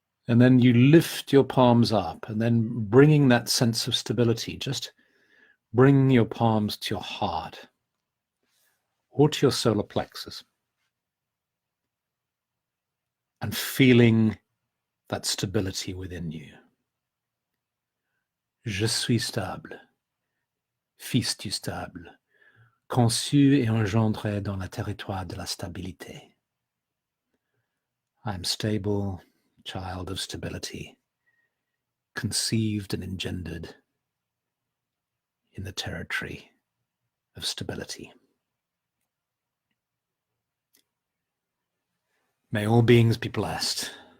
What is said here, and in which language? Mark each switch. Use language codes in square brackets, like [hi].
[en] And then you lift your palms up, and then bringing that sense of stability, just bring your palms to your heart or to your solar plexus, and feeling that stability within you. [fr] Je suis stable, fils du stable, conçu et engendré dans le territoire de la stabilité. [en] I am stable, child of stability, conceived and engendered in the territory of stability. May all beings be blessed.